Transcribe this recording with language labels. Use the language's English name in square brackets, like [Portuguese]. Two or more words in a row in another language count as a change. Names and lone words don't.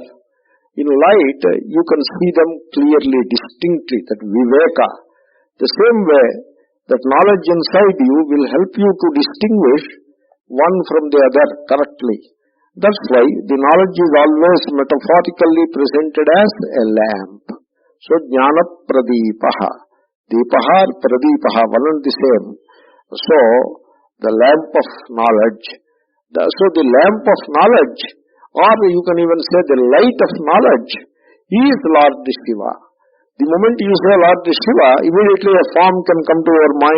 [English] In light, you can see them clearly, distinctly, that viveka. The same way, that knowledge inside you will help you to distinguish one from the other correctly. That's why the knowledge is always metaphorically presented as a lamp. So, [Sanskrit] ज्ञान प्रदीपः. [English] Deepaha or pradipaha, one and the same. So, the lamp of knowledge. So, the lamp of knowledge, or you can even say the light of knowledge, is Lord Shiva. The moment you say Lord Shiva, immediately a form can come to your mind.